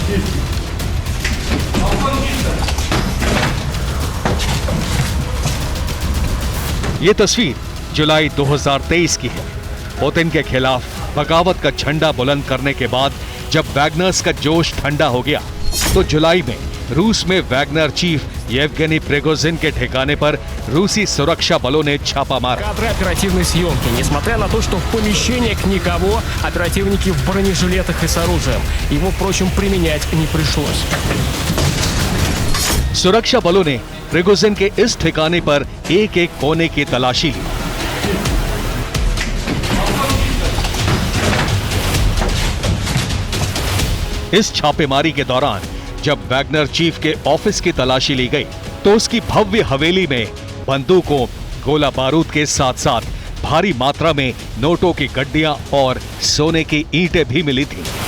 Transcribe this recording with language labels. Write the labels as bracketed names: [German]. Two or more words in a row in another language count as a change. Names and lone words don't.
[Hindi] ये तस्वीर जुलाई 2023 की है। पुतिन के खिलाफ बगावत का झंडा बुलंद करने के बाद जब वैगनर्स का जोश ठंडा हो गया तो जुलाई में रूस में वैगनर चीफ येवगेनी प्रिगोजिन के ठिकाने पर रूसी सुरक्षा बलों ने छापा मारा। [Russian] Кадры оперативной съемки. Несмотря на то, что в помещениях никого, оперативники в бронежилетах и с оружием. Ему, впрочем, применять не пришлось. [Hindi] सुरक्षा बलों ने प्रिगोजिन के इस ठिकाने पर एक एक कोने की तलाशी ली। इस छापेमारी के दौरान जब वैगनर चीफ के ऑफिस की तलाशी ली गई तो उसकी भव्य हवेली में बंदूकों, गोला बारूद के साथ साथ भारी मात्रा में नोटों की गड्डियां और सोने की ईंटें भी मिली थी।